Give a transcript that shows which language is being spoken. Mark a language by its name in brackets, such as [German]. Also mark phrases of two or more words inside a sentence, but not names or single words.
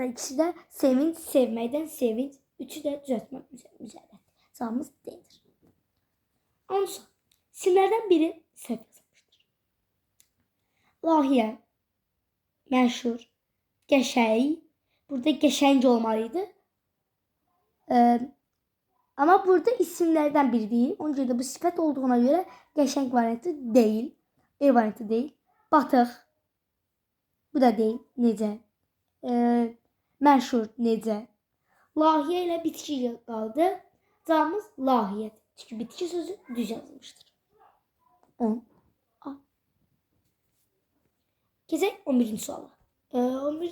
[Azerbaijani] İkisi də sevinç, sevməkdən sevinç. Üçü də düzəltmə müzərrət. Cavabımız D'dir. 10. İsimlərdən biri səhv yazılmışdır. Layihə, məşhur, qəşəng. Burada qəşəng olmalıydı. [Turkish] Ama burada isimlerden biri değil. Onun için de bu sifət olduğuna göre qəşəng variantı değil. E variantı değil. Batıq. Bu da değil. [Azerbaijani] Necə? Məşhur. Necə? Layihə ilə bitki qaldı. Cavabımız layihə. [Turkish] Çünkü bitki sözü düz yazılmıştır. [Azerbaijani] 10. A. Keçək 11. suala. 11.